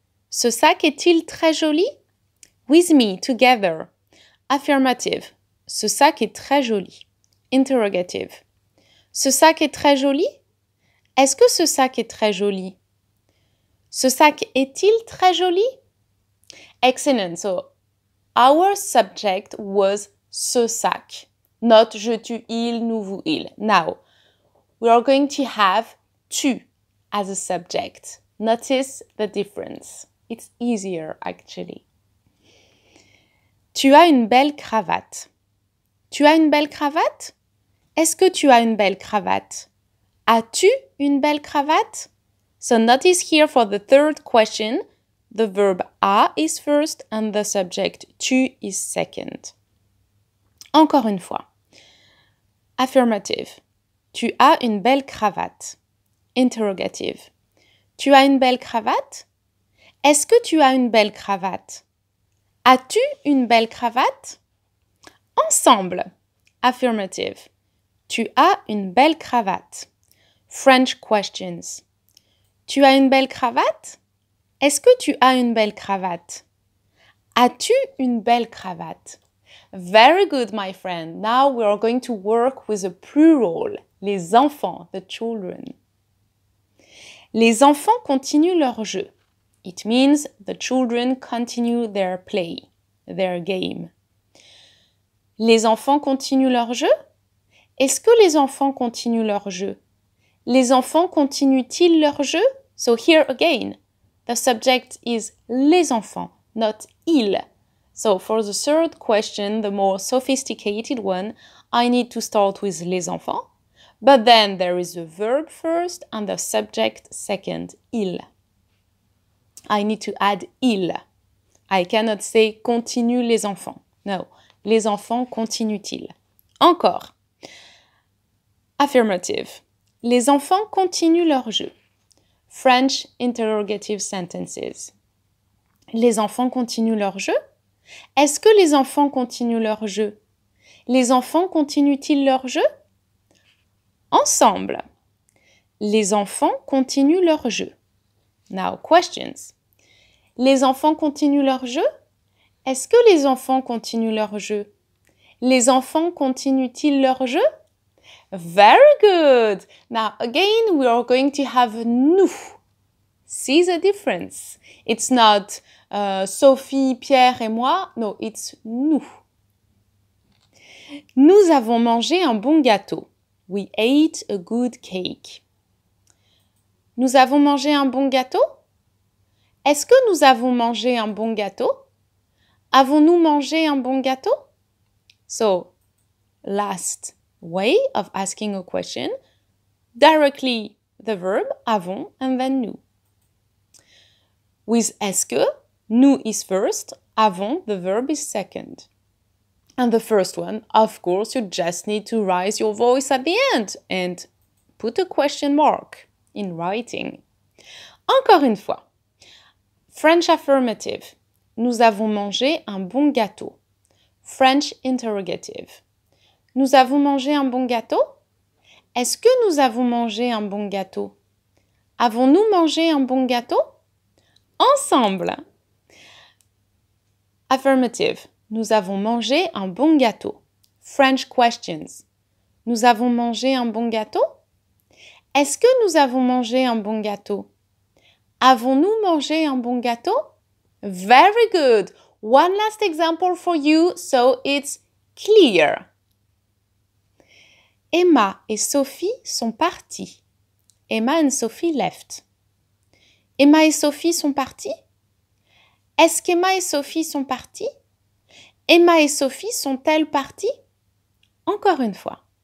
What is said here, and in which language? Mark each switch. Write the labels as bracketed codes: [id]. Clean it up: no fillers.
[fr] Ce sac est-il très joli? [en] With me, together. Affirmative. [fr] Ce sac est très joli. Interrogative. Ce sac est très joli? Est-ce que ce sac est très joli? Ce sac est-il très joli? Excellent. [en] So, our subject was ce sac, not je, tu, il, nous, vous, il. Now, we are going to have tu as a subject. Notice the difference. It's easier, actually. [fr] Tu as une belle cravate. Tu as une belle cravate? Est-ce que tu as une belle cravate? As-tu une belle cravate? [en] So notice here for the third question, the verb a is first and the subject tu is second. [fr] Encore une fois. Affirmative. Tu as une belle cravate. Interrogative. Tu as une belle cravate? Est-ce que tu as une belle cravate? As-tu une belle cravate? Ensemble. Affirmative. Tu as une belle cravate. [en] French questions. [fr] Tu as une belle cravate? Est-ce que tu as une belle cravate? As-tu une belle cravate? [en] Very good, my friend. Now we are going to work with a plural. [fr] Les enfants, [en] the children. [fr] Les enfants continuent leur jeu. [en] It means the children continue their play, their game. [fr] Les enfants continuent leur jeu? Est-ce que les enfants continuent leur jeu? Les enfants continuent-ils leur jeu? [en] So here again, the subject is les enfants, not ils. So for the third question, the more sophisticated one, I need to start with les enfants. But then there is the verb first and the subject second, il. I need to add il. I cannot say continuent les enfants. [fr] No, les enfants continuent-ils. Encore. Affirmative. Les enfants continuent leur jeu. [en] French interrogative sentences. [fr] Les enfants continuent leur jeu? Est-ce que les enfants continuent leur jeu? Les enfants continuent-ils leur jeu? Ensemble. Les enfants continuent leur jeu. [en] Now, questions. [fr] Les enfants continuent leur jeu? Est-ce que les enfants continuent leur jeu? Les enfants continuent-ils leur jeu? [en] Very good! Now, again, we are going to have nous. See the difference. It's not Sophie, Pierre et moi. No, it's nous. [fr] Nous avons mangé un bon gâteau. [en] We ate a good cake. [fr] Nous avons mangé un bon gâteau? Est-ce que nous avons mangé un bon gâteau? Avons-nous mangé un bon gâteau? [en] So, last way of asking a question, directly the verb avons and then nous. With est-ce que, nous is first, avons, the verb is second. And the first one, of course, you just need to raise your voice at the end and put a question mark in writing. [fr] Encore une fois. [en] French affirmative. [fr] Nous avons mangé un bon gâteau. [en] French interrogative. [fr] Nous avons mangé un bon gâteau? Est-ce que nous avons mangé un bon gâteau? Avons-nous mangé un bon gâteau? Ensemble. Affirmative. Nous avons mangé un bon gâteau. [en] French questions. [fr] Nous avons mangé un bon gâteau? Est-ce que nous avons mangé un bon gâteau? Avons-nous mangé un bon gâteau? [en] Very good. One last example for you, so it's clear. [fr] Emma et Sophie sont partis. [en] Emma and Sophie left. [fr] Emma et Sophie sont partis? Est-ce qu'Emma et Sophie sont partis? Emma et Sophie sont-elles parties? Encore une fois.